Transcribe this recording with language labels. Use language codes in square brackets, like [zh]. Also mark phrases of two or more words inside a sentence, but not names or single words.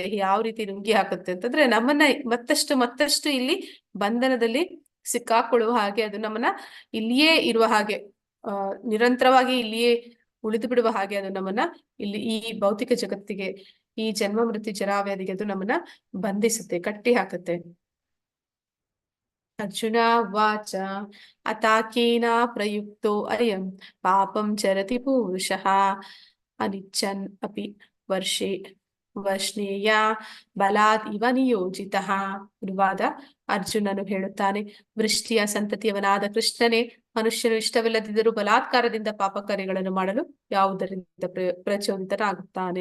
[kn] ಯಾವ ರೀತಿ ನುಂಗಿ ಹಾಕುತ್ತೆ ಅಂತಂದ್ರೆ, ನಮ್ಮನ್ನ ಮತ್ತಷ್ಟು ಇಲ್ಲಿ ಬಂಧನದಲ್ಲಿ ಸಿಕ್ಕಾಕೊಳ್ಳುವ ಹಾಗೆ, ಅದು ನಮ್ಮನ್ನ ಇಲ್ಲಿಯೇ ಇರುವ ಹಾಗೆ, ನಿರಂತರವಾಗಿ ಇಲ್ಲಿಯೇ ಉಳಿದು ಬಿಡುವ ಹಾಗೆ, ಅದು ನಮ್ಮನ್ನ ಇಲ್ಲಿ ಈ ಭೌತಿಕ ಜಗತ್ತಿಗೆ, ಈ ಜನ್ಮ ಮೃತ್ಯು ಜರಾವ್ಯಾಧಿಗೆ ಅದು ನಮ್ಮನ್ನ ಬಂಧಿಸುತ್ತೆ, ಕಟ್ಟಿ ಹಾಕತ್ತೆ. [sa] ಅರ್ಜುನ ವಾಚ ಅತಾಕೇನ ಪ್ರಯುಕ್ತೋ ಅಯಂ ಪಾಪಂ ಚರತಿ ಪುರುಷಃ ಅನಿಚ್ಛನ್ ಅಪಿ ವರ್ಷ್ಣೇಯ ಬಲಾದ್ ಇವ ನಿಯೋಜಿತಃ. [kn] ಗುರುವಾದ ಅರ್ಜುನನು ಹೇಳುತ್ತಾನೆ, ವೃಷ್ಟಿಯ ಸಂತತಿಯವನಾದ ಕೃಷ್ಣನೇ, ಮನುಷ್ಯನು ಇಷ್ಟವಿಲ್ಲದಿದ್ದರೂ ಬಲಾತ್ಕಾರದಿಂದ ಪಾಪ ಕಾರ್ಯಗಳನ್ನು ಮಾಡಲು ಯಾವುದರಿಂದ ಪ್ರಚೋದಿತನಾಗುತ್ತಾನೆ.